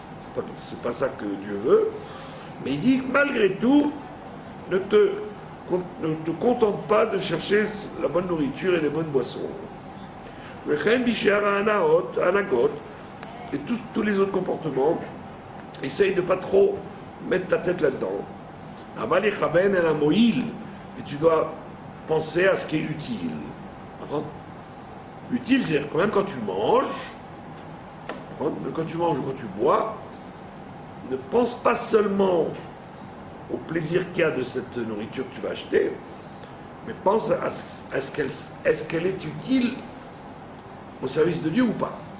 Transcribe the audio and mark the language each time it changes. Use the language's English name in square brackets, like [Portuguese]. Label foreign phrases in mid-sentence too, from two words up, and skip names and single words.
[French] C'est pas ça que Dieu veut. Mais il dit malgré tout, ne te contente pas de chercher la bonne nourriture et les bonnes boissons. Et tous les autres comportements, essaye de pas trop mettre ta tête là-dedans. [Hebrew] אבל יכוון אל המועיל, [French] et tu dois penser à ce qui est utile. Utile, c'est-à-dire quand même quand tu manges, même quand tu manges ou quand tu bois, ne pense pas seulement au plaisir qu'il y a de cette nourriture que tu vas acheter, mais pense à est-ce qu'elle est utile au service de Dieu ou pas.